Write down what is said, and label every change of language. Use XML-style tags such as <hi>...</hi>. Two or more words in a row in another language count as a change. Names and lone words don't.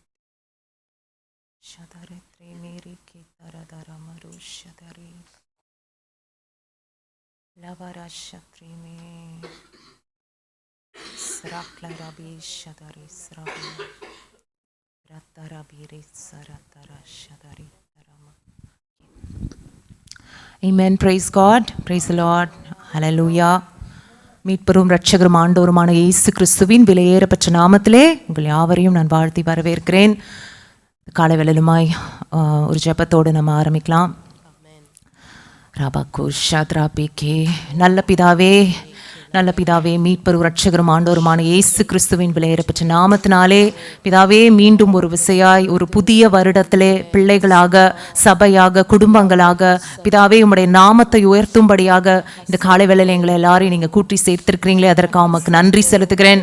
<en>Shadare Trimiri Kitaradara Maru Shadari Lavara Shatrimi Srakla Rabi Shadari Srabi Ratarabiri Saratara Shadari Tarama. Amen. Praise God. Praise the Lord. Hallelujah.</en> <ta>மீட்பரும் இரட்சகரும் ஆண்டவருமான இயேசு கிறிஸ்துவின் விலையேறப்பெற்ற நாமத்திலே உங்கள் யாவரையும் நான் வாழ்த்தி வரவேற்கிறேன். காலை வேளையிலுமாய் ஒரு ஜெபத்தோடு நம்ம ஆரம்பிக்கலாம். ரபாக்கு ஷத்ராபிகே நல்ல பிதாவே, நல்ல பிதாவே, மீட்பரும் இரட்சகரும் ஆண்டவருமான இயேசு கிறிஸ்துவின் விலையேறப்பெற்ற நாமத்தினாலே பிதாவே, மீண்டும் ஒரு விசையாய் ஒரு புதிய வருடத்திலே பிள்ளைகளாக, சபையாக, குடும்பங்களாக பிதாவே உம்முடைய நாமத்தை உயர்த்தும்படியாக இந்த காலை வேளையில் எங்களை எல்லாரையும் நீங்கள் கூட்டி சேர்த்திருக்கிறீங்களே, அதற்காக உமக்கு நன்றி செலுத்துகிறேன்.</ta>